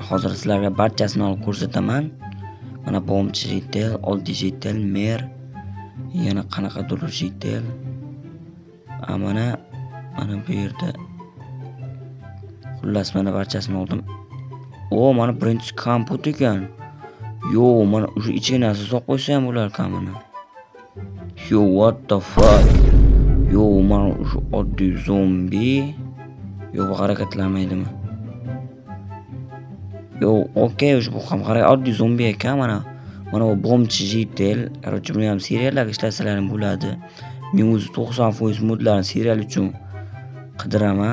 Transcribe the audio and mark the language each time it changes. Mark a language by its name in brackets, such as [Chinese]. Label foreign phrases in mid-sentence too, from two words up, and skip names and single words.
[Uzbek] Hozir sizlarga barchasini olib ko'rsataman. Mana bomchi jitel, oddiy jitel, mer, yana qanaqadir jitel. Mana bu yerda xullas mana barchasini oldim. Mana birinchi komput ekan. Yo, mana o'sha ichiga narsa solib qo'ysa ham bo'lar ekan buni. [English] Yo, what the fuck? [Uzbek] Yo, mana shu oddiy zombi. Yo, bu harakatlanmaydimi? Yo, okey, bu ham oddiy zombi ekan. Mana bu bomchi jitel. Qarochi buni ham seriallarga ishlatsalar ham bo'ladi. Men o'zi 90% modlarni serial uchun qidiraman.